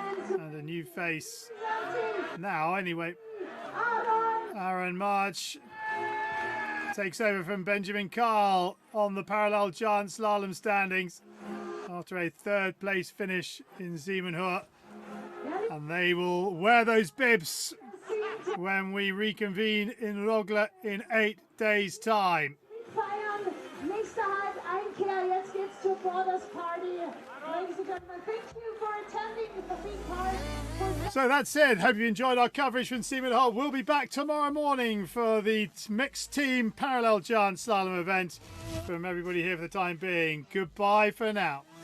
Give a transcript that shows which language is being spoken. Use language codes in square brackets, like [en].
[en] And a new face now anyway. Aaron March takes over from Benjamin Carl on the parallel giant slalom standings after a third place finish in Simonhöhe. And they will wear those bibs when we reconvene in Rogle in 8 days' time. [de] Nächster Halt, Einkehr, jetzt geht's zur Borders Party. [en] Ladies and gentlemen, thank you for attending, for being part. So that's it. Hope you enjoyed our coverage from Simonhöhe. We'll be back tomorrow morning for the mixed team parallel giant slalom event. From everybody here for the time being, goodbye for now.